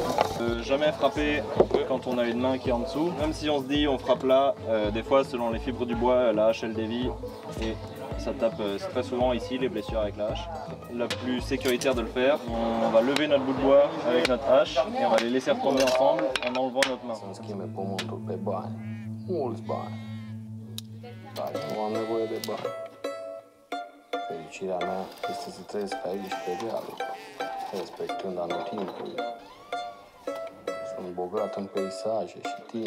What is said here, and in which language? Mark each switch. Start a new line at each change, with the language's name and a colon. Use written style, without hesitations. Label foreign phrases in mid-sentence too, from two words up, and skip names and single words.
French: Jamais frapper quand on a une main qui est en dessous. Même si on se dit on frappe là, des fois selon les fibres du bois, la hache elle dévie et ça tape très souvent ici les blessures avec la hache. La plus sécuritaire de le faire, on va lever notre bout de bois avec notre hache et on va les laisser retomber ensemble en enlevant notre main.
Romanian: Fericirea mea este să trăiesc aici pe dealul, respectând anotimpul. Sunt bogat în peisaje și timp.